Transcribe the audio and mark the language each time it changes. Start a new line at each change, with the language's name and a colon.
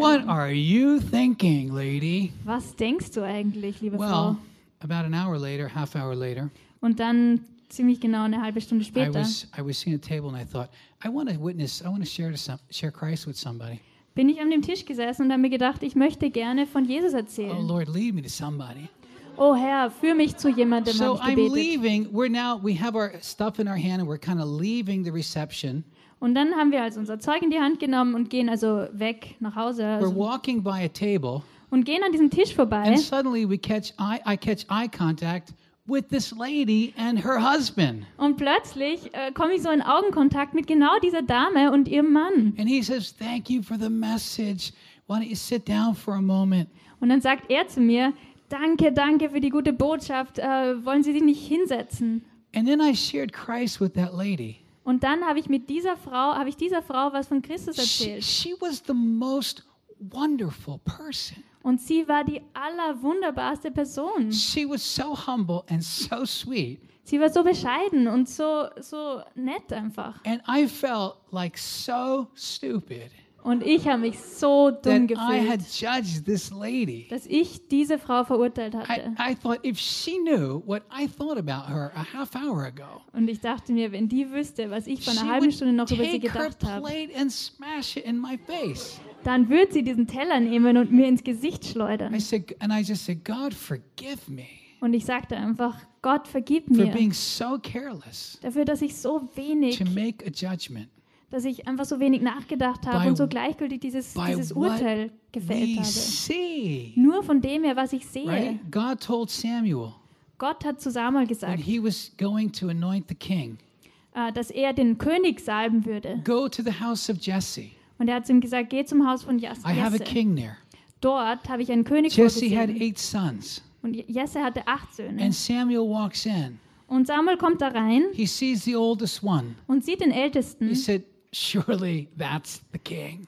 English: What are you thinking, lady?
German: Was denkst du eigentlich, liebe
English: well,
German: Frau?
English: Well, about an hour later, half hour later.
German: Und dann ziemlich genau eine halbe Stunde später.
English: I was sitting at a table and I thought, I want to witness, I want to share Christ with somebody.
German: Bin ich an dem Tisch gesessen und habe mir gedacht, ich möchte gerne von Jesus erzählen.
English: Oh, Lord, lead me to somebody.
German: Oh Herr, führ mich zu jemandem, so habe ich gebetet.
English: Leaving. We're now, we have our stuff in our hand and we're kind of leaving the reception.
German: Und dann haben wir also unser Zeug in die Hand genommen und gehen also weg nach Hause. Also
English: we're walking by a table.
German: Und gehen an diesem Tisch vorbei.
English: And suddenly we catch I catch eye contact with this lady and her husband.
German: Und plötzlich komme ich so in Augenkontakt mit genau dieser Dame und ihrem Mann.
English: And he says, thank you for the message. Why don't you sit down for a moment?
German: Und dann sagt er zu mir, danke, danke für die gute Botschaft. Wollen Sie sich nicht hinsetzen?
English: And then I shared Christ with that lady.
German: Und dann habe ich mit dieser Frau, habe ich dieser Frau was von Christus erzählt.
English: She was the most wonderful person.
German: Und sie war die allerwunderbarste Person.
English: She was so humble and so sweet.
German: Sie war so bescheiden und so nett einfach.
English: And I felt like so stupid.
German: Und ich habe mich so dumm gefühlt.
English: I had judged this lady.
German: Dass ich diese Frau verurteilt hatte.
English: I thought if she knew what I thought about her a half hour ago.
German: Und ich dachte mir, wenn die wüsste, was ich vor einer halben Stunde noch über sie gedacht habe.
English: She would take her plate and smash it in my face.
German: Dann wird sie diesen Teller nehmen und mir ins Gesicht schleudern.
English: I said, and I just said, God, forgive me.
German: Und ich sagte einfach, Gott, vergib
English: for
German: mir.
English: Being so careless,
German: dafür, dass ich so wenig,
English: to make a judgment,
German: dass ich einfach so wenig nachgedacht habe und so gleichgültig dieses Urteil gefällt habe.
English: See.
German: Nur von dem her, was ich sehe.
English: Right? God told Samuel,
German: Gott hat zu Samuel gesagt,
English: when he was going to anoint the king,
German: dass er den König salben würde.
English: Go to the house of Jesse.
German: Und er hat zu ihm gesagt, geh zum Haus von Jesse.
English: I have a king there.
German: Dort habe ich einen König
English: Jesse
German: vorgesehen.
English: Had 8 sons.
German: Und Jesse hatte 8 Söhne.
English: And Samuel walks in.
German: Und Samuel kommt da rein.
English: He sees the oldest one.
German: Und sieht den Ältesten.
English: He said, surely that's the king.